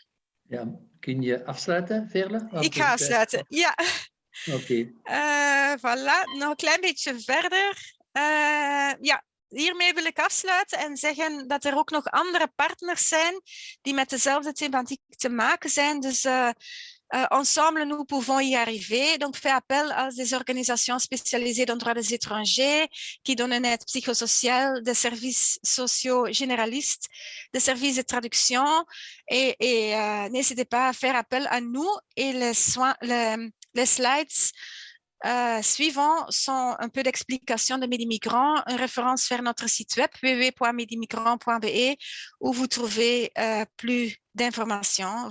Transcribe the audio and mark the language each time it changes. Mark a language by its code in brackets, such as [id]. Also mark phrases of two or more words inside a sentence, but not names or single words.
[nl] Ja, kun je afsluiten, Veerle? Ik ga afsluiten, ja. Oké. Voilà, nog een klein beetje verder. Ja. Hiermee wil ik afsluiten en zeggen dat er ook nog andere partners zijn die met dezelfde thematiek te maken zijn. [fr] Dus ensemble, nous pouvons y arriver. Donc, fait appel à des organisations spécialisées dans le droit des étrangers qui donnent une aide psychosociale, des services sociaux généralistes, des services de traduction. Et n'hésitez pas à faire appel à nous et les slides suivants sont un peu d'explication de Medimigrant, une référence vers notre site web www.medimigrant.be où vous trouvez plus d'informations.